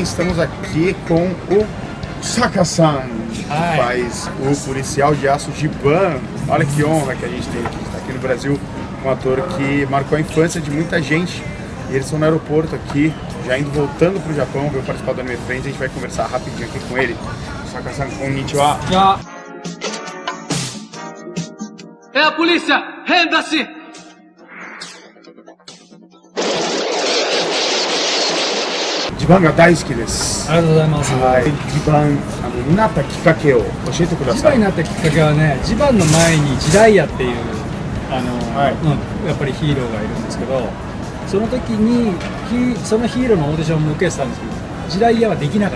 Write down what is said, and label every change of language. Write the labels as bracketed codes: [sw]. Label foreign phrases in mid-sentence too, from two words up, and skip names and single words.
[pt] Estamos aqui com o Saka-san, que faz o policial de aço Giban. Olha que honra que a gente tem aqui. A gente está aqui no Brasil com um ator que marcou a infância de muita gente. E eles estão no aeroporto aqui, já indo voltando para o Japão, veio participar do Anime Friends. A gente vai conversar rapidinho aqui com ele. Saka-san, konnichiwa. É a polícia! Renda-se! [ja] ジバンが大好きです。ありがとうございます。はい。ジバンになったきっかけを教えてくだジさい。バンになったきっかけはね、ジバンの前にジダイヤっていうやっぱりヒーローがいるんですけど、その時にそのヒーローのオーディションも受けてたんですけど、ジダイヤはできなかった。